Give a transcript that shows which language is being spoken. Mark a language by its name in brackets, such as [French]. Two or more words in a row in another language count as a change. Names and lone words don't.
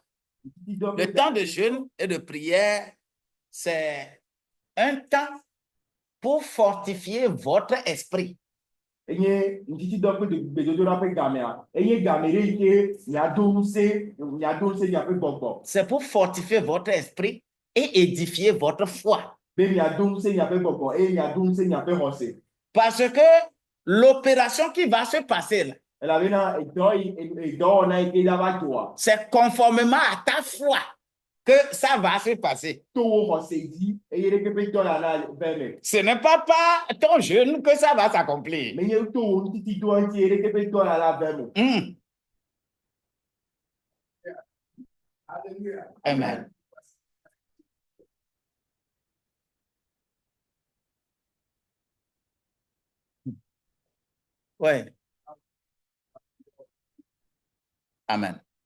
[French] Le temps de jeûne et de prière, c'est un temps pour fortifier votre esprit. C'est pour fortifier votre esprit et édifier votre foi. [Ewe] be miaɖo ŋusẽ miaƒe gbɔgbɔ eye miaɖo ŋusẽ miaƒe xɔse. [French] Parce que l'opération qui va se passer là, [Ewe] Elabena dɔwɔna yi ke la va dzɔa, [French] c'est conformément à ta foi que ça va se passer. [Ewe] to wo xɔse dzi eye ɖeke ƒe tɔ la na ve me. [French] Ce n'est pas par ton jeûne que ça va s'accomplir. [Ewe] Menye to wo ŋutitidoa ŋuti eye ɖeke ƒe tɔ la na ve me. [French] Amen. Oui. Amen.